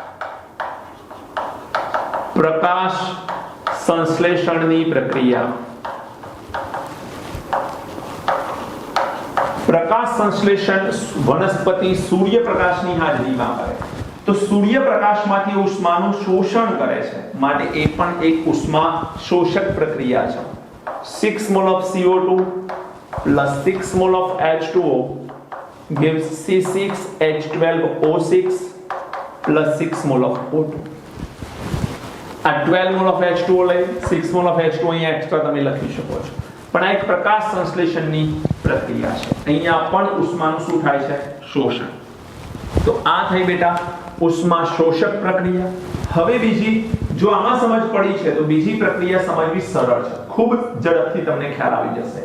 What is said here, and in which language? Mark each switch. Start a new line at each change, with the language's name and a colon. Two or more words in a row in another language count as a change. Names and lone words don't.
Gujarati: પ્રકાશ સંશ્લેષણની પ્રક્રિયા. પ્રકાશ સંશ્લેષણ વનસ્પતિ સૂર્યપ્રકાશની હાજરીમાં કરે તો સૂર્યપ્રકાશમાંથી ઉષ્માનું શોષણ કરે છે, માટે એ પણ એક ઉષ્મા શોષક પ્રક્રિયા છે.
English: 6 mol of CO2 plus 6 mol of H2O gives C6H12O6 plus 6 mol of O2.
Gujarati: આ
English: 12 mol of H2O
Gujarati: લઈ
English: 6 mol of H2O
Gujarati: અહીંયા એક્સ્ટ્રા તમે લખી શકો છો, પણ આ એક પ્રકાશ સંશ્લેષણની પ્રક્રિયા છે. અહીંયા પણ ઉષ્માનું શું થાય છે? શોષણ. તો આ થઈ બેટા ઉષ્મા શોષક પ્રક્રિયા. હવે બીજી, જો આમાં સમજ પડી છે તો બીજી પ્રક્રિયા સમજવી સરળ છે, ખૂબ ઝડપથી તમને ખ્યાલ આવી જશે.